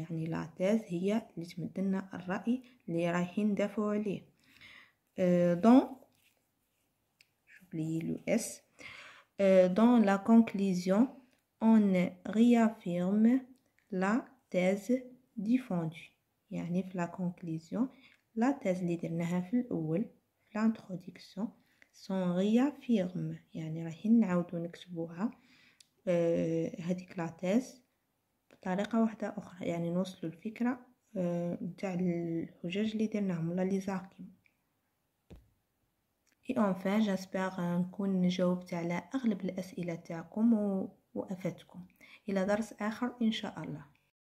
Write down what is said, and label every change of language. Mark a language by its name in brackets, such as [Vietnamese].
[Arabic] يعني [French] la thèse [Arabic] هي اللي تمدلنا الرأي اللي رايحين ندافعوا عليه. [French] Dans la conclusion, on réaffirme la thèse défendue. [Arabic] يعني في [French] la conclusion, la thèse [Arabic] اللي درناها في الأول في [French] l'introduction sont réaffirme. [Arabic] يعني رايحين نعاودو نكتبوها هذيك [French] la thèse [Arabic] بطريقة واحدة أخرى. يعني نوصلوا الفكرة نتاع الحجج اللي درناهم ولا لي زاركيم. [French] Et enfin, j'espère [Arabic] نكون جاوبت على أغلب الأسئلة تاعكم وأفدتكم. إلى درس آخر إن شاء الله.